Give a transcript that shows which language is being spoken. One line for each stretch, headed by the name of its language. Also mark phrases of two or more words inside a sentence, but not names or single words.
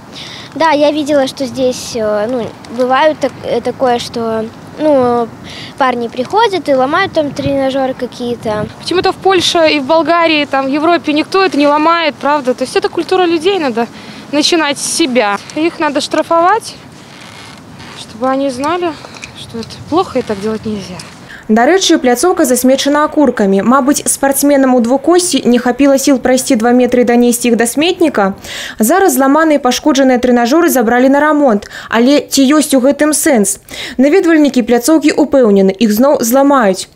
Russian: Да, я видела, что здесь, ну, бывает такое, что, ну, парни приходят и ломают там тренажеры какие-то. Почему-то в Польше и в Болгарии, там, в Европе никто это не ломает, правда? То есть это культура людей, надо начинать с себя. Их надо штрафовать, чтобы они знали, что это плохо и так делать нельзя.
Belarusian: Дарэчы, пляцоўка засмечана акуркамі. Мабыць, спартсменам у двукосці не хапіла сіл прайсці 2 метры і данесці іх да сметніка. Зараз зламаныя і пашкоджаныя трэнажоры забралі на рамонт. Але ці ёсць у гэтым сэнс? Наведвальнікі пляцоўкі упэўнены, іх зноў зламаюць.